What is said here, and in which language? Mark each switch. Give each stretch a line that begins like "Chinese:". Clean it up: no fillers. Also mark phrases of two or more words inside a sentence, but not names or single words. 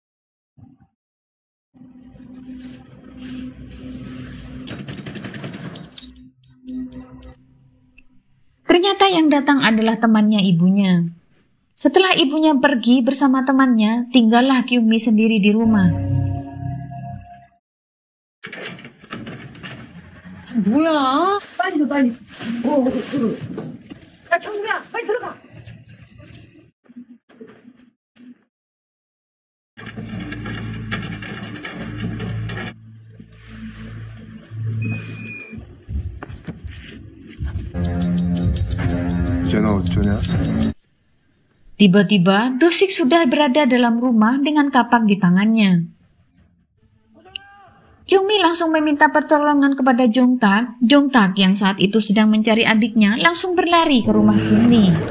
Indonesian: Ternyata yang datang adalah temannya ibunya. Setelah ibunya pergi bersama temannya, tinggallah Kyungmi sendiri di rumah.
Korean: 뭐야? 빨리 가, 빨리. 야, 경구야, 빨리 들어가. 쟤는 어쩌냐?
Indonesian: Tiba-tiba, Do-sik sudah berada dalam rumah dengan kapak di tangannya. Kyungmi langsung meminta pertolongan kepada Jong-tak. Jong-tak yang saat itu sedang mencari adiknya langsung berlari ke rumah Kyungmi.